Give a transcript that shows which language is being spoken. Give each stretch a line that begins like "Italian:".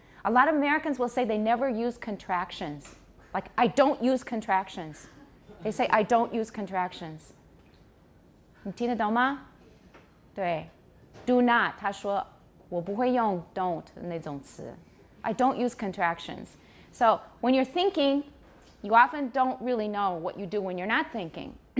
English: A lot of Americans will say they never use contractions. Like, I don't use contractions. They say, I don't use contractions.
Chinese: 你听得懂吗？对 ，
English: do not.
Chinese: 他说我不会用 don't 那种词。
English: I don't use contractions. So when you're thinking, you often don't really know what you do when you're not thinking.